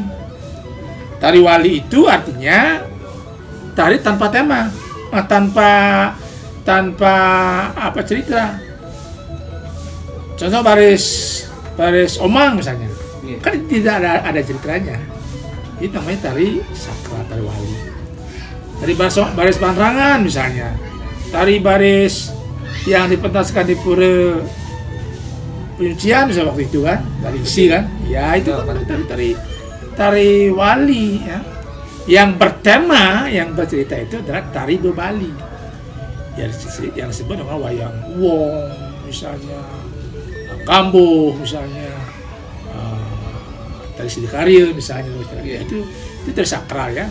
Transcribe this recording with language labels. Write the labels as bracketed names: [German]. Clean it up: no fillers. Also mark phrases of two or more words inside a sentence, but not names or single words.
[Indonesian] Tari wali itu artinya tari tanpa tema, tanpa apa cerita. Contoh baris omang misalnya, Yeah. kan tidak ada ceritanya. Itu namanya tari sakral, tari wali. Tari baris panrangan misalnya, tari baris yang dipentaskan di pura penyucian misalnya waktu itu kan, tari isi kan, ya itu kan tari wali ya. Yang bertema, yang bercerita itu adalah tari bebali, yang disebut dengan wayang wong misalnya, Gambo misalnya, tari Sidakarya misalnya, itu tari sakral ya.